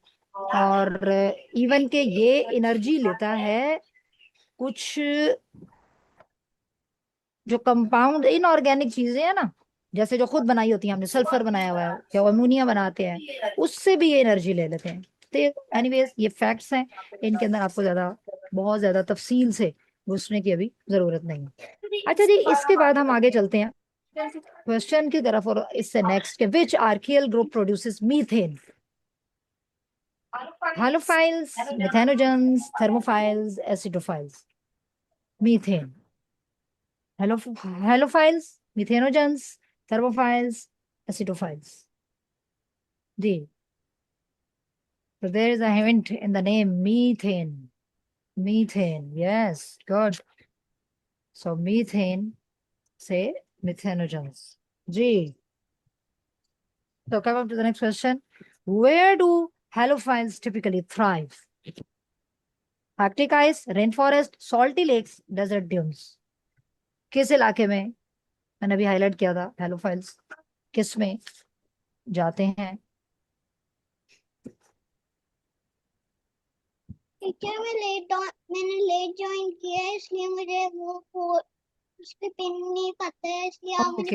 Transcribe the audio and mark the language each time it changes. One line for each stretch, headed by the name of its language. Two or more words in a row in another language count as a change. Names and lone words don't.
Hindi: और इवन के ये एनर्जी लेता है कुछ जो
English: compound inorganic
Hindi: चीजें है ना, जैसे जो खुद बनाई होती है हमने, सल्फर बनाया हुआ है या अमोनिया बनाते हैं, उससे भी ये एनर्जी ले लेते हैं। तो एनीवेज ये फैक्ट्स हैं, इनके अंदर आपको ज्यादा, बहुत ज्यादा तफसील से घुसने की अभी जरूरत नहीं है। अच्छा जी, इसके बाद हम आगे चलते हैं क्वेश्चन की तरफ, और इससे नेक्स्ट,
English: which archaeal group produces methane? Halophiles, methanogens, thermophiles, acidophiles. Methane. Halophiles, methanogens, thermophiles, acidophiles.
Hindi: जी,
English: So there is a hint in the name methane. Methane, yes, good. So methane say methanogens. G. So come up to the next question. Where do halophiles typically thrive? Arctic ice, rainforest, salty lakes, desert dunes.
Hindi: किस इलाके में, मैंने अभी हाईलाइट किया था, हेलोफाइल्स किस में जाते हैं? टीचर मैंने
English: late join
Hindi: किया है, इसलिए मुझे वो उस पे पिन नहीं पता है, इसलिए आप मुझे